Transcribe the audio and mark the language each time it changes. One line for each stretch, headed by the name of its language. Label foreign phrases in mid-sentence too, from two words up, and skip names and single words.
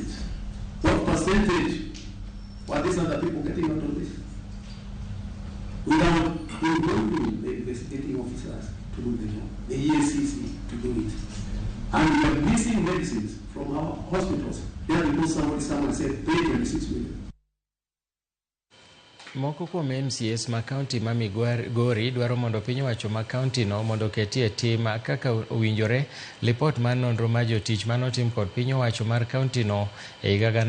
English: What percentage were these other people getting out of this? Without involving the investigating officers to do the job, the EACC to do it. And we are missing medicines from our hospitals. There because someone said, pay 26 million.
Luo (Kenya and Tanzania): Moko kuom MCS ma kaunti ma Migori dwaro mondo piny owacho ma kaunti no mondo ketie tim kaka owinjore lipot mar nonro mar jotich manotim kod piny owacho mar kaunti no e higa